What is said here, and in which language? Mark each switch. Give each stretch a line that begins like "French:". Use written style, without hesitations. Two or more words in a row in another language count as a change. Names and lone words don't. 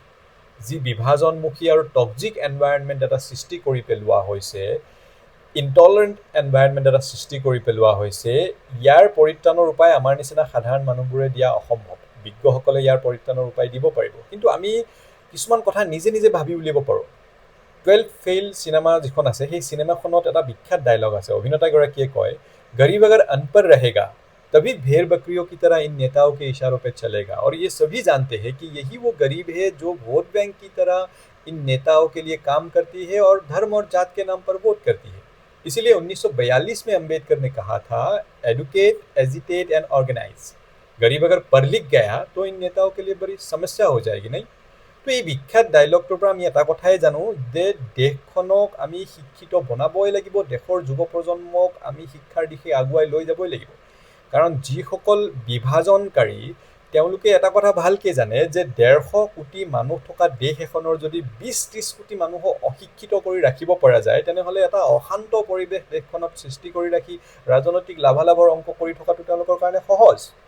Assamese: যি বিভাজনমুখী আৰু
English: toxic environment
Assamese: এটা সৃষ্টি কৰি পেলোৱা হৈছে,
English: intolerant environment
Assamese: এটা সৃষ্টি কৰি পেলোৱা হৈছে, ইয়াৰ পৰিত্ৰাণৰ উপায় আমাৰ নিচিনা সাধাৰণ মানুহবোৰে দিয়া অসম্ভৱ। বিজ্ঞসকলে ইয়াৰ পৰিত্ৰাণৰ উপায় দিব পাৰিব, কিন্তু আমি কিছুমান কথা নিজে নিজে ভাবি উলিয়াব পাৰোঁ। 12 ফেইল চিনেমা যিখন আছে, সেই চিনেমাখনত এটা বিখ্যাত ডায়লগ আছে। অভিনেতাগৰাকীয়ে কয়, গৰীব
Hindi: अगर अनपढ़ रहेगा तभी भेड़ बकरियों की तरह इन नेताओं के इशारों पे चलेगा। और ये सभी जानते हैं कि यही वो गरीब है जो
English: vote bank
Hindi: की तरह इन नेताओं के लिए काम करती है और धर्म और जात के नाम पर वोट करती है। इसीलिए 1942 में अंबेडकर ने कहा था,
English: educate, agitate and organize.
Hindi: गरीब अगर पढ़ लिख गया तो इन नेताओं के लिए बड़ी समस्या हो जाएगी, नहीं?
Assamese: তো এই বিখ্যাত ডায়লগটোৰ পৰা আমি এটা কথাই জানো যে দেশখনক আমি শিক্ষিত বনাবই লাগিব, দেশৰ যুৱ প্ৰজন্মক আমি শিক্ষাৰ দিশে আগুৱাই লৈ যাবই লাগিব। কাৰণ যিসকল বিভাজনকাৰী তেওঁলোকে এটা কথা ভালকৈ জানে যে ১৫০ কোটি মানুহ থকা দেশ এখনৰ যদি ২০-৩০ কোটি মানুহক অশিক্ষিত কৰি ৰাখিব পৰা যায়, তেনেহ'লে এটা অশান্ত পৰিৱেশ দেশখনত সৃষ্টি কৰি ৰাখি ৰাজনৈতিক লাভালাভৰ অংক কৰি থকাটো তেওঁলোকৰ কাৰণে সহজ।